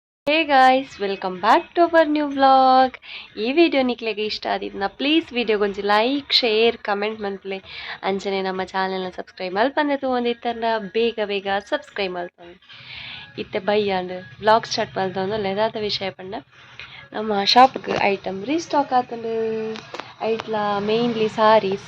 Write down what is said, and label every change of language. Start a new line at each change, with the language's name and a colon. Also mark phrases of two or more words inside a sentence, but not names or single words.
English: Hey guys welcome back to our new vlog.
Tulu: ಈ ವಿಡಿಯೋ ನಿಕ್ಲೆಗೆ ಇಷ್ಟ ಆದಿದ್ನ ಪ್ಲೀಸ್ ವಿಡಿಯೋಗೊಂದು
English: like share comment
Tulu: ಮಲ್ಪಲೆ ಅಂಚನೆ ನಮ್ಮ ಚಾನೆಲ್ನ ಸಬ್ಸ್ಕ್ರೈಬ್ ಮಲ್ಪಂದೆ ತೊಗೊಂಡಿತ್ತಂಡ ಬೇಗ ಬೇಗ ಸಬ್ಸ್ಕ್ರೈಬ್ ಮಲ್ಪಂದೆ ಇತ್ತೆ ಬೈಯಾಂಡ್
English: vlog start
Tulu: ಮಲ್ತಂದು ಲೆದಾದ ವಿಷಯ ಪಂಡ ನಮ್ಮ ಶಾಪ್ಗೆ
English: item restock
Tulu: ಆತಂಡು ಐಟ್ಲ
English: mainly sarees.